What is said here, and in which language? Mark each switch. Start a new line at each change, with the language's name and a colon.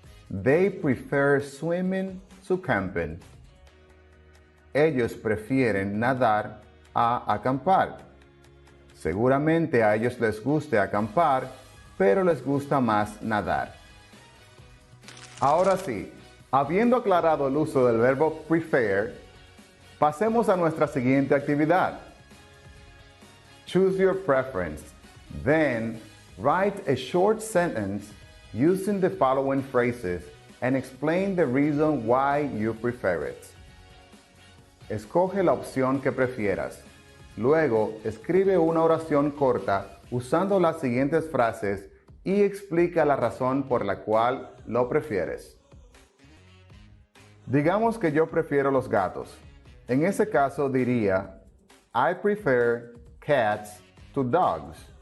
English: They prefer swimming to camping.
Spanish: Ellos prefieren nadar a acampar. Seguramente a ellos les guste acampar, pero les gusta más nadar. Ahora sí, habiendo aclarado el uso del verbo prefer, pasemos a nuestra siguiente actividad.
English: Choose your preference. Then, write a short sentence using the following phrases and explain the reason why you prefer it.
Spanish: Escoge la opción que prefieras. Luego, escribe una oración corta usando las siguientes frases y explica la razón por la cual lo prefieres. Digamos que yo prefiero los gatos. En ese caso diría,
English: I prefer cats to dogs.